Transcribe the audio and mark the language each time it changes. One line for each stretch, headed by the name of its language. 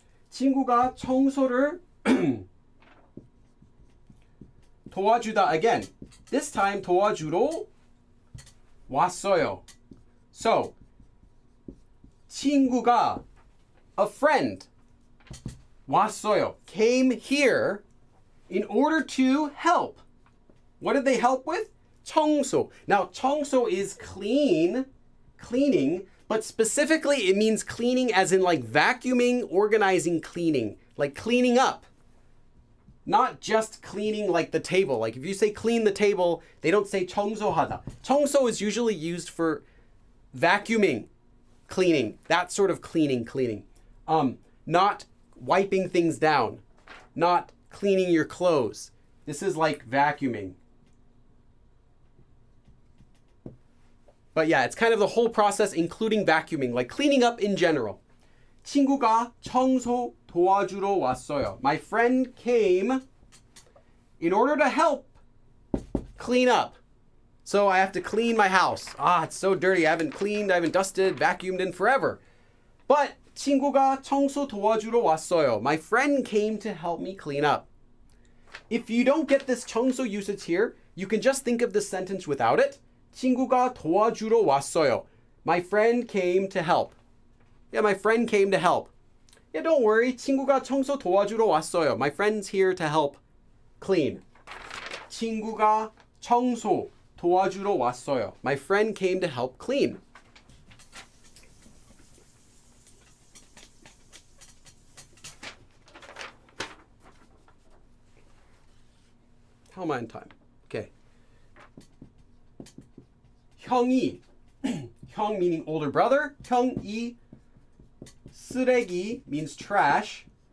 Korean: 친구가 청소를 도와주다.
English: Again, this time
Korean: 도와주러 왔어요.
English: So, 친구가, a friend, 왔어요, came here in order to help. What did they help with? 청소. Now, 청소 is cleaning, but specifically it means cleaning as in like vacuuming, organizing, cleaning, like cleaning up. Not just cleaning like the table. Like if you say clean the table, they don't say 청소하다. 청소 is usually used for vacuuming, cleaning, that sort of cleaning. Not wiping things down, not cleaning your clothes. This is like vacuuming. But yeah, it's kind of the whole process, including vacuuming, like cleaning up in general.
Korean: 친구가 청소 도와주러 왔어요.
English: My friend came in order to help clean up. So I have to clean my house. It's so dirty. I haven't cleaned, I haven't dusted, vacuumed in forever.
Korean: But 친구가 청소 도와주러 왔어요.
English: My friend came to help me clean up. If you don't get this 청소 usage here, you can just think of this sentence without it.
Korean: 친구가 도와주러 왔어요.
English: My friend came to help. Yeah, my friend came to help. Yeah, don't worry.
Korean: 친구가 청소 도와주러 왔어요.
English: My friend's here to help clean.
Korean: 친구가 청소 도와주러 왔어요.
English: My friend came to help clean. How am I on time? Okay. 형이, 형 meaning older brother. 형이, 쓰레기 means trash.